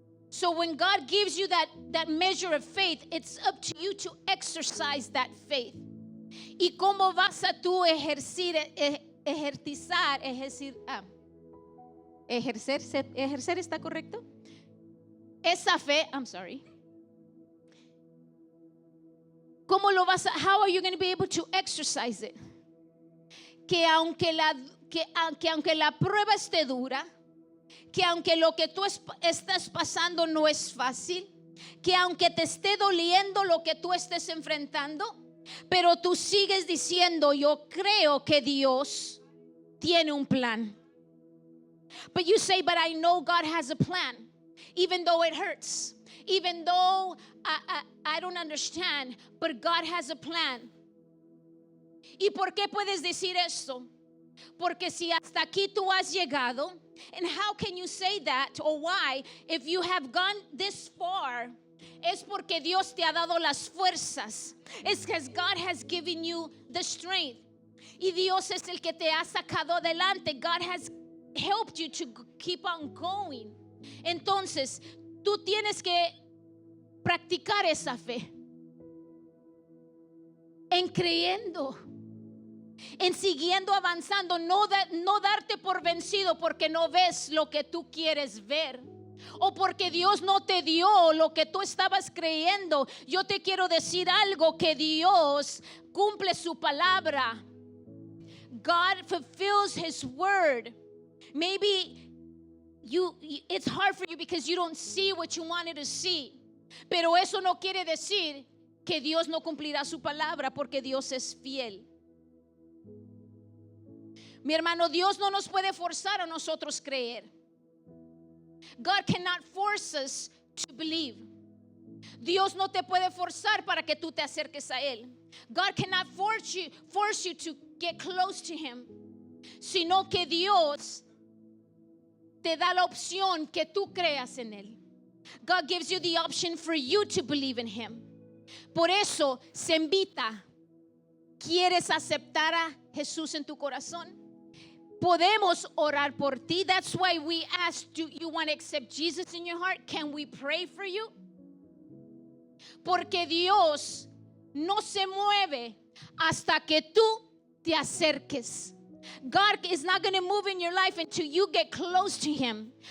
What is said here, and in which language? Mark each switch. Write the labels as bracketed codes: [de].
[en] So when God gives you that measure of faith, it's up to you to exercise that faith. [es] ¿Y cómo vas a tú ejercer está correcto? Esa fe, [en] I'm sorry. [es] ¿Cómo lo vas a, [en] how are you going to be able to exercise it? [es] Que aunque la prueba esté dura, que aunque lo que tú estás pasando no es fácil, que aunque te esté doliendo lo que tú estés enfrentando, pero tú sigues diciendo, yo creo que Dios tiene un plan. [en] But you say, but I know God has a plan, even though it hurts, even though I don't understand, but God has a plan. [es] ¿Y por qué puedes decir esto? Porque si hasta aquí tú has llegado, [en] and how can you say that, or why, if you have gone this far, [es] es porque Dios te ha dado las fuerzas. [en] It's because God has given you the strength. [es] Y Dios es el que te ha sacado adelante. [en] God has helped you to keep on going. [es] Entonces, tú tienes que practicar esa fe. En creyendo, en siguiendo avanzando, no darte por vencido porque no ves lo que tú quieres ver, o porque Dios no te dio lo que tú estabas creyendo. Yo te quiero decir algo, que Dios cumple su palabra. [en] God fulfills His word. Maybe it's hard for you because you don't see what you wanted to see, [es] pero eso no quiere decir que Dios no cumplirá su palabra, porque Dios es fiel. Mi hermano, Dios no nos puede forzar a nosotros creer. [en] God cannot force us to believe. [es] Dios no te puede forzar para que tú te acerques a Él. [en] God cannot force you to get close to Him, [es] sino que Dios te da la opción que tú creas en Él. [en] God gives you the option for you to believe in Him. [es] Por eso se invita. ¿Quieres aceptar a Jesús en tu corazón? Podemos orar por ti. [en] That's why we asked, do you want to accept Jesus in your heart? Can we pray for you? [es] Porque Dios no se mueve hasta que tú te acerques. [en] God is not going to move in your life until you get close to Him.